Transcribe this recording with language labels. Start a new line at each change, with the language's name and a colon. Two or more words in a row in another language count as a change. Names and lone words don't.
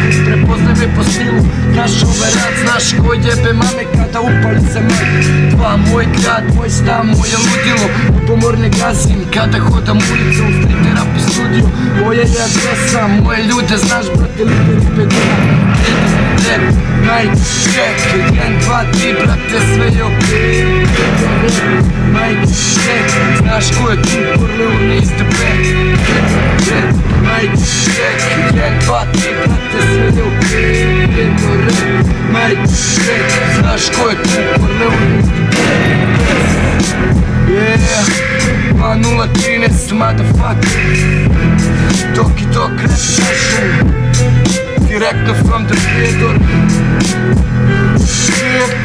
Bosnian: Prepoznaj me po stilu, znaš ovaj rad, znaš ko jebe mame kada upali se moj. Dva, moj grad, moj stan, moje ludilo. Ljubomorne gazim kada hodam ulicom,
English: street rap
Bosnian: i studio. Moja je adresa, moje ljude znaš brate, lider i pedina.
English: Rap, night, check,
Bosnian: 1, 2, 3 brate, sve je okej.
English: Rap, night, check,
Bosnian: znaš ko je tu,
English: Corleone is the back. Rap, night, check,
Bosnian: 1, 2, 3 brate, sve je okej.
English: Rap, night, check,
Bosnian: znaš ko je tu,
English: Corleone is the back. Yeah, 2013, motherfucker. Doki Dok rap session, direktno from the Prijedor.